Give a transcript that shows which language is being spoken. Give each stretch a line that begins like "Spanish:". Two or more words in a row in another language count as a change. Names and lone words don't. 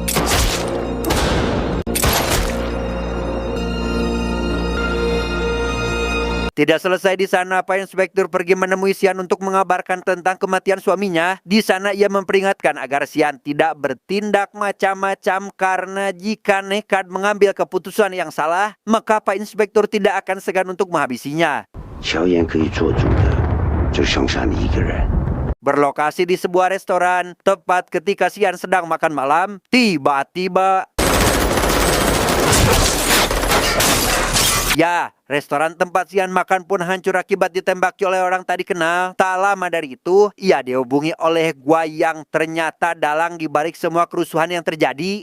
Indonesian: Tidak selesai di sana, Pak Inspektur pergi menemui Sian untuk mengabarkan tentang kematian suaminya. Di sana ia memperingatkan agar Sian tidak bertindak macam-macam karena jika nekat mengambil keputusan yang salah, maka Pak Inspektur tidak akan segan untuk menghabisinya.
Chinese: 乔岩可以做主的，就剩下你一个人。
Indonesian: Berlokasi di sebuah restoran, tepat ketika Sian sedang makan malam, tiba-tiba Ya, restoran tempat Xian makan pun hancur akibat ditembaki oleh orang tak dikenal. Tak lama dari itu, ia dihubungi oleh Guai yang ternyata dalang di balik semua kerusuhan yang terjadi.